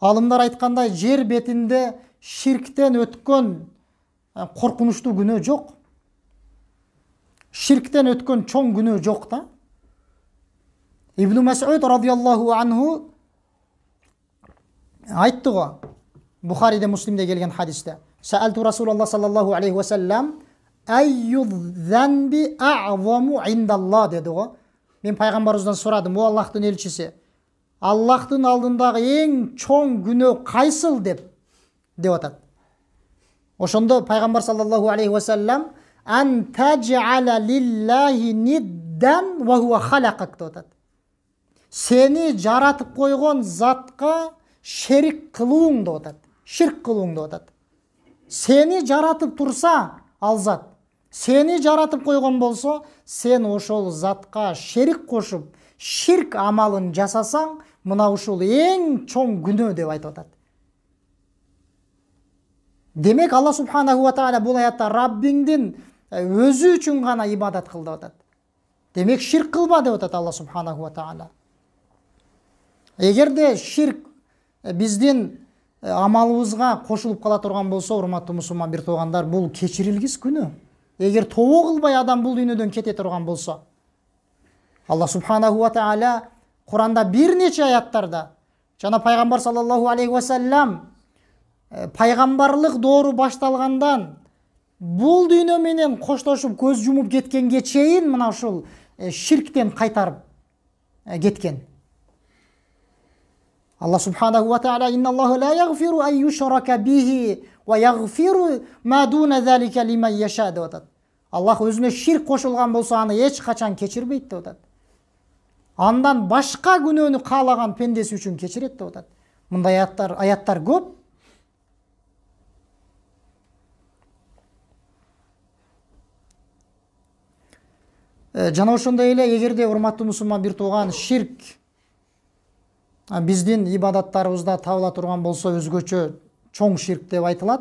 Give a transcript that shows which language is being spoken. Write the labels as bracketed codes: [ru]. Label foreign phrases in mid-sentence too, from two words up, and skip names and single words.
[ky] Алымдар айткандай жер бетинде ширктен өткөн коркунучтуу күнөө жок. Ширктен өткөн чоң күнөө жок да. Ибн Мас'уд [ar] رضي الله عنه [ky] айтты го, Бухариде, Муслимде келген хадисте. [ar] سألت رسول الله صلى الله عليه وسلم أي الذنب أعظم عند الله [ky] деди го. Мен пайгамбарыбыздан сурадым, о Аллахтын элчиси, Аллахтын алдындагы эң чоң күнөө кайсыл деп атат. Ошондо пайгамбар [ar] صلى الله عليه وسلم أن تجعل لله ندا وهو خلقك [ky] деп атат. Сени жаратып койгон затка шерик кылууң деп атат. Ширк кылууң деп атат. Сени жаратып турса ал зат, сени жаратып койгон болсо, сен ошол затка шерик кошуп, ширк амалын жасасаң, мына ушул эң чоң күнөө деп айтып атат. Демек Алла [ar] سبحانه وتعالى [ky] бул аятта Раббиңдин өзү үчүн гана ибадат кыл деп атат. Демек ширк кылба деп атат Алла [ar] سبحانه وتعالى. [ky] Эгерде ширк биздин амалыбызга кошулуп кала турган болсо, урматтуу мусулман бир туугандар, бул кечирилгис күнөө. Эгер тобо кылбай адам бул дүйнөдөн кете турган болсо, Алла [ar] سبحانه وتعالى [ky] Куранда бир нече аяттарда жана пайгамбар [ar] صلى الله عليه وسلم [ky] пайгамбарлык доору башталгандан бул дүйнө менен коштошуп көз жумуп кеткенге чейин мына ушул ширктен кайтарып кеткен. [ar] Алла سبحانه وتعالى إن الله لا يغفر أن يشرك به ويغفر ما دون ذلك لمن يشاء [ky] деп атат. Аллах өзүнө ширк кошулган болсо аны эч качан кечирбейт деп атат. Андан башка күнөөнү каалаган пендеси үчүн кечирет деп атат. Мындай аяттар көп. Жана ошондой эле эгерде урматтуу мусулман бир тууган ширк биздин ибадаттарыбызда табыла турган болсо, өзгөчө чоң ширк деп айтылат.